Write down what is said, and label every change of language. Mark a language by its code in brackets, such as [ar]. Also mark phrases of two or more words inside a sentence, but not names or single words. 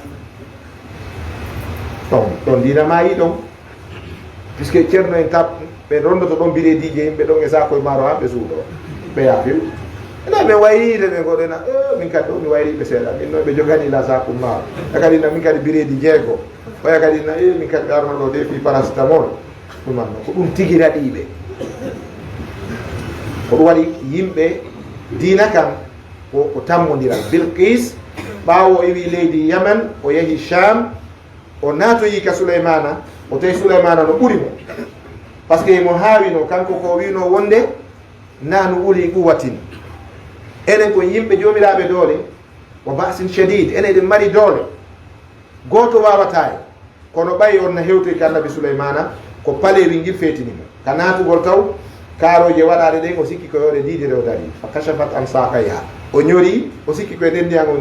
[ff] ɗon dina mayi ɗon puisque ceerno en tap ɓe rondoto ɗon biredije yimɓe ɗon e sakoye maaro hamɓe suuɗo ɓe yaafim ena min wayride ɓe goɗena min kadi ɗo mi wayriɓe seeɗa min noon ɓe jogani la saku maaro e kadi na min kadi biredi 6 oya kadi na min kadi ɓe arno ɗo defi paracétamol ɗumanno ko ɗum tigi raɗiɓe ko ɗum waɗi yimɓe dina kam ko tammodiral Bilqis ɓaawo o iwi leydi Yaman o yehi Cham o naatoyi ka Souleymana o tawi Souleymana no ɓuri mo par ce que mo haawino kanko ko wino wonde [ar] نحن أولو قوة [ff] enen ko yimɓe jomiraɓe doole [ar] و بأس شديد [ff] enen eɗen mari doole goto wawata e kono ɓayi on no hewtoy ka annabi Souleymana ko paleri ngir feetinimo ka naatugol taw kaaroje waɗaɗe ɗen o sikki koye oɗe didire o dari [ar] فكشفت عن ساقيها [ff] o ñori o sikki koye ɗendiyan o ni